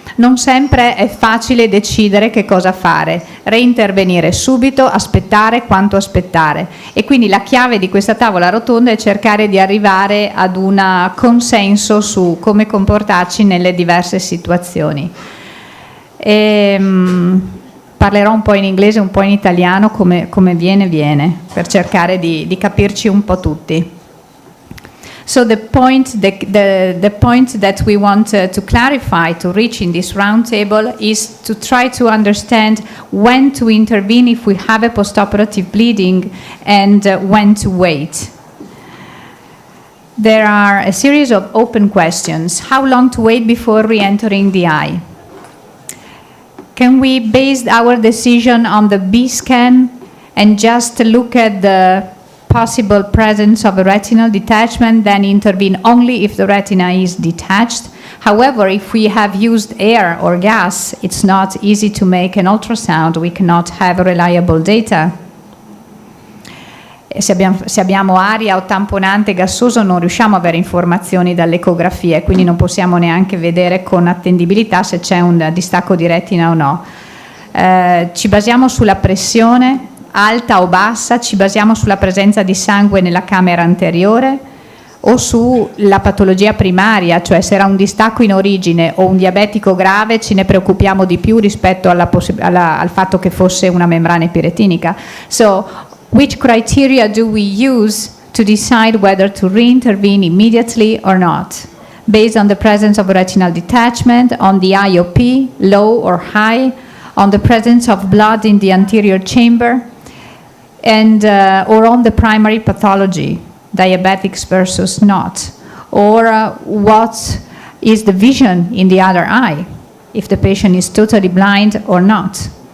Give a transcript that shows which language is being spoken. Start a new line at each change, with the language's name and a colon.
Italian: Non sempre è facile decidere che cosa fare, reintervenire subito, aspettare, quanto aspettare, e quindi la chiave di questa tavola rotonda è cercare di arrivare ad un consenso su come comportarci nelle diverse situazioni. Parlerò un po' in inglese, un po' in italiano, come viene, per cercare di capirci un po' tutti.
English: So the point that we want to clarify, to reach in this roundtable, is to try to understand when to intervene if we have a postoperative bleeding and when to wait. There are a series of open questions. How long to wait before re-entering the eye? Can we base our decision on the B scan and just look at the possible presence of a retinal detachment, then intervene only if the retina is detached? However, if we have used air or gas, it's not easy to make an ultrasound. We cannot have reliable data.
Italian: Se abbiamo aria o tamponante gassoso non riusciamo a avere informazioni dall'ecografia e quindi non possiamo neanche vedere con attendibilità se c'è un distacco di retina o no. Ci basiamo sulla pressione alta o bassa, ci basiamo sulla presenza di sangue nella camera anteriore o sulla patologia primaria, cioè se era un distacco in origine o un diabetico grave ce ne preoccupiamo di più rispetto al fatto che fosse una membrana epiretinica.
English: So, which criteria do we use to decide whether to re-intervene immediately or not? Based on the presence of retinal detachment, on the IOP, low or high, on the presence of blood in the anterior chamber, and or on the primary pathology, diabetics versus not, or what is the vision in the other eye, if the patient is totally blind or not.